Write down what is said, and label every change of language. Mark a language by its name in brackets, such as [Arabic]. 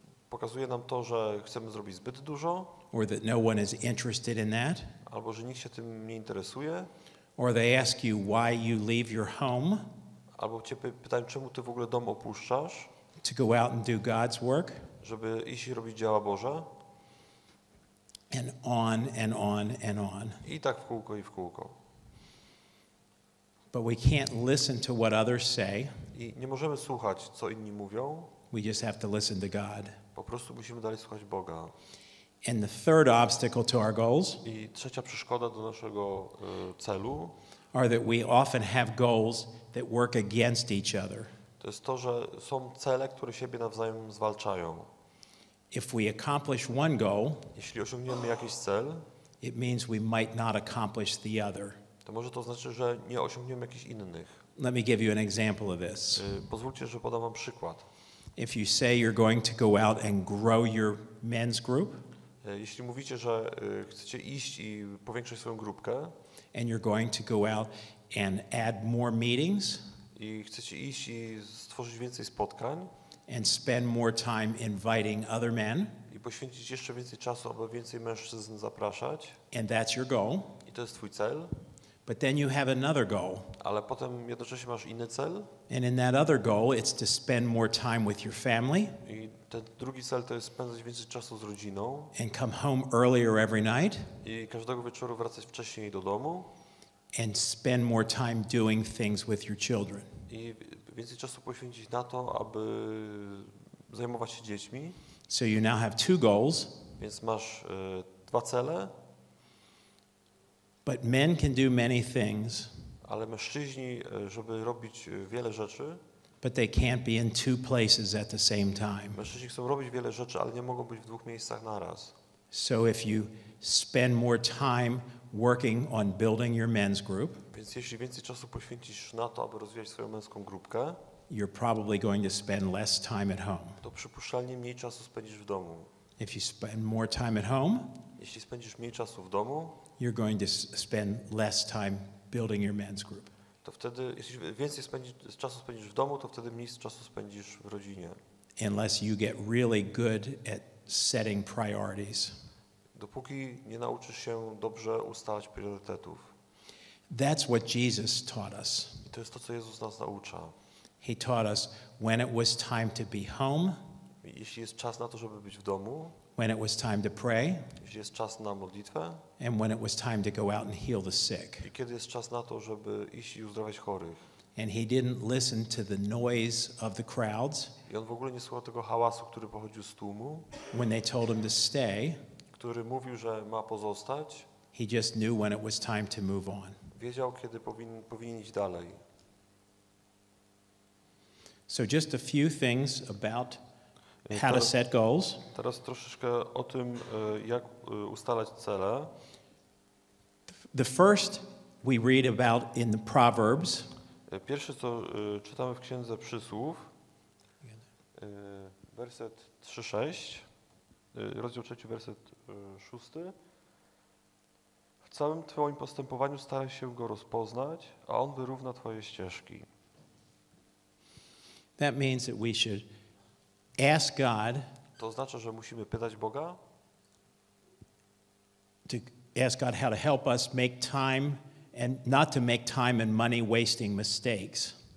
[Polish] Pokazuje nam to, że chcemy zrobić zbyt dużo, [English] or that no one is interested in that, [Polish] albo że nikt się tym nie interesuje, [English] or they ask you why you leave your home [Polish] albo cię pytają, czemu ty w ogóle dom opuszczasz, [English] to go out and do God's work, [Polish] żeby iść i robić dzieła Boże. [English] and on and on and on. [Polish] I tak w kółko i w kółko. [English] But we can't listen to what others say. [Polish] I nie możemy słuchać, co inni mówią, [English] We just have to listen to God. [Polish] po prostu musimy dalej słuchać Boga. [English] And the third obstacle to our goals [Polish] I trzecia przeszkoda do naszego celu [English] are that we often have goals that work against each other. [Polish] to jest to, że są cele, które siebie nawzajem zwalczają. [English] If we accomplish one goal, [Polish] Jeśli osiągniemy jakiś cel, [English] it means we might not accomplish the other. [Polish] to może to znaczy, że nie osiągniemy jakichś innych. [English] Let me give you an example of this. [Polish] Pozwólcie, że podam wam przykład. [English] If you say you're going to go out and grow your men's group, [Polish] Jeśli mówicie, że chcecie iść i powiększyć swoją grupkę [English] and you're going to go out and add more meetings [Polish] i chcecie iść i stworzyć więcej spotkań [English] and spend more time inviting other men, [Polish] i poświęcić jeszcze więcej czasu, aby więcej mężczyzn zapraszać, [English] and that's your goal, [Polish] i to jest twój cel, [English] but then you have another goal. [Polish] ale potem jednocześnie masz inny cel [English] And in that other goal, it's to spend more time with your family [Polish] i ten drugi cel to jest spędzać więcej czasu z rodziną [English] and come home earlier every night [Polish] i każdego wieczoru wracać wcześniej do domu [English] and spend more time doing things with your children. [Polish] i więcej czasu poświęcić na to, aby zajmować się dziećmi. [English] So you now have 2 goals. [Polish] Więc masz 2 cele. [English] But men can do many things, [Polish] Ale mężczyźni, żeby robić wiele rzeczy, [English] but they can't be in 2 places at the same time. [Polish] mężczyźni chcą robić wiele rzeczy, ale nie mogą być w 2 miejscach naraz. [English] So if you spend more time working on building your men's group, [Polish] Więc jeśli więcej czasu poświęcisz na to, aby rozwijać swoją męską grupkę, [English] you're probably going to spend less time at home. [Polish] to przypuszczalnie mniej czasu spędzisz w domu. [English] If you spend more time at home, [Polish] Jeśli spędzisz mniej czasu w domu, [English] you're going to spend less time building your men's group. [Polish] to wtedy, jeśli więcej czasu spędzisz w domu, to wtedy mniej czasu spędzisz w rodzinie. [English] Unless you get really good at setting priorities. [Polish] Dopóki nie nauczysz się dobrze ustalać priorytetów. [English] That's what Jesus taught us. [Polish] I to jest to, co Jezus nas naucza. [English] He taught us when it was time to be home, [Polish] Jeśli jest czas na to, żeby być w domu, [English] when it was time to pray, [Polish] jeśli jest czas na modlitwę [English] and when it was time to go out and heal the sick. [Polish] i kiedy jest czas na to, żeby iść i uzdrawiać chorych. [English] And he didn't listen to the noise of the crowds [Polish] I on w ogóle nie słuchał tego hałasu, który pochodził z tłumu, [English] when they told him to stay. [Polish] który mówił, że ma pozostać. [English] He just knew when it was time to move on. [Polish] Wiedział, kiedy powinien iść dalej. [English] So just a few things about how to set goals. [Polish] Teraz troszeczkę o tym, jak ustalać cele. [English] The first we read about in the Proverbs. [Polish] Pierwsze, co czytamy w Księdze Przysłów, werset 3-6, rozdział 3, werset 6. W całym Twoim postępowaniu staraj się Go rozpoznać, a On wyrówna Twoje ścieżki. [English] That means that we should ask God [Polish] To oznacza, że musimy pytać Boga, [English] to ask God how to help us make time and not to make time and money wasting mistakes.